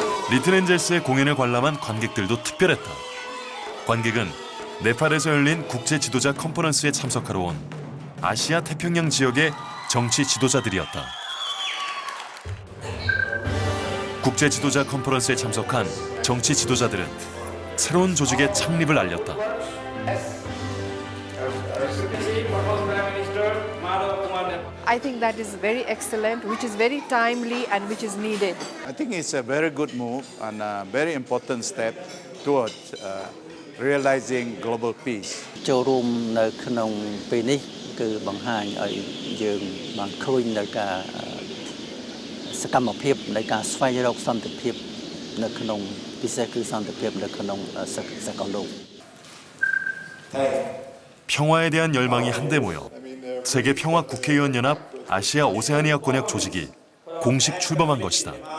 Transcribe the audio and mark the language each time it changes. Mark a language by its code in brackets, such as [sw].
[ko] 리틀 엔젤스의 공연을 관람한 관객들도 특별했다. 관객은 네팔에서 열린 국제 지도자 컨퍼런스에 참석하러 온 아시아 태평양 지역의 정치 지도자들이었다. 국제 지도자 컨퍼런스에 참석한 정치 지도자들은 새로운 조직의 창립을 알렸다. [en] I think that is very excellent, which is very timely and which is needed. I think it's a very good move and a very important step towards realizing global peace. [km] ចូលរួមនៅក្នុងពេលនេះគឺបង្ហាញឲ្យយើងបានឃើញនៅការសកម្មភាពនៃការស្វែងរកសន្តិភាពនៅក្នុងពិសេសគឺសន្តិភាពនៅក្នុងសកលលោក [ko] 평화에 대한 열망이 한데 모여 세계 평화 국회의원 연합 아시아 오세아니아 권역 조직이 공식 출범한 것이다.